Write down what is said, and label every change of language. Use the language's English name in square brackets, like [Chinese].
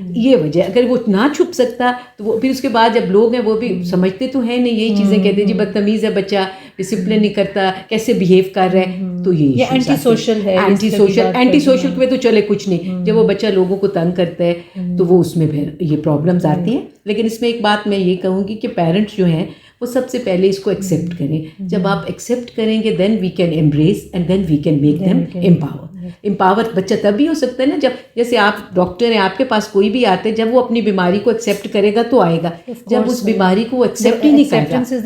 [Urdu] یہ وجہ, اگر وہ نہ چھپ سکتا تو وہ پھر اس کے بعد جب لوگ ہیں وہ بھی سمجھتے تو ہیں نہیں, یہی چیزیں کہتے ہیں جی بدتمیز ہے بچہ, ڈسپلن نہیں کرتا, کیسے بیہیو کر رہا ہے, تو یہ اینٹی سوشل ہے. اینٹی سوشل میں تو چلے کچھ نہیں, جب وہ بچہ لوگوں کو تنگ کرتا ہے تو وہ اس میں پھر یہ پرابلمز آتی ہیں. لیکن اس میں ایک بات میں یہ کہوں گی کہ پیرنٹس جو ہیں وہ سب سے پہلے اس کو ایکسیپٹ کریں. جب آپ ایکسیپٹ کریں گے [English] Then we can embrace and then we can make them empower. [Urdu] بچہ تب بھی ہو سکتا ہے نا جب, جیسے آپ ڈاکٹر ہیں, آپ کے پاس کوئی بھی آتے ہیں, جب وہ اپنی بیماری کو ایکسیپٹ کرے گا تو آئے گا. جب اس بیماری کو ایکسیپٹ ہی نہیں کرے گا,